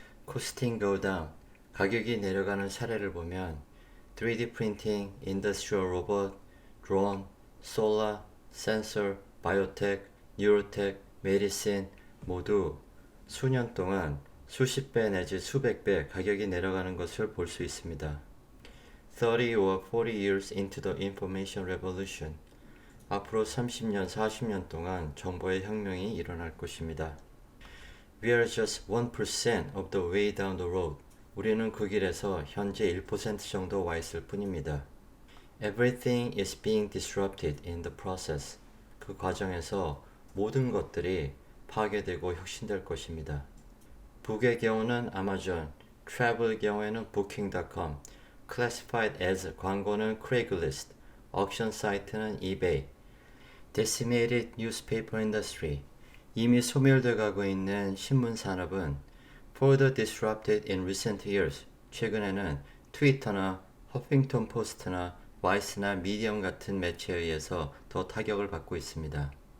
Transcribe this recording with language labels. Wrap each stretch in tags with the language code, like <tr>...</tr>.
<en>Costing go down,</en> <ko>가격이 내려가는 사례를 보면 3D printing, industrial robot, drone, solar, sensor, biotech, neurotech, medicine 모두 수년 동안 수십 배 내지 수백 배 가격이 내려가는 것을 볼 수 있습니다.</ko> <en>30 or 40 years into the information revolution,</en> <ko>앞으로 30년, 40년 동안 정보의 혁명이 일어날 것입니다.</ko> <en>We are just 1% of the way down the road.</en> <ko>우리는 그 길에서 현재 1% 정도 와 있을 뿐입니다.</ko> <en>Everything is being disrupted in the process.</en> <ko>그 과정에서 모든 것들이 파괴되고 혁신될 것입니다. 북의 경우는 아마존, 트래블의 경우에는 booking.com,</ko> <en>classified as</en> <ko>광고는 Craigslist, auction 사이트는 eBay,</ko> <en>decimated newspaper industry,</en> <ko>이미 소멸돼 가고 있는 신문 산업은</ko> <en>further disrupted in recent years,</en> <ko>최근에는 트위터나 허핑턴 포스트나 와이스나 미디엄 같은 매체에 의해서 더 타격을 받고 있습니다.</ko>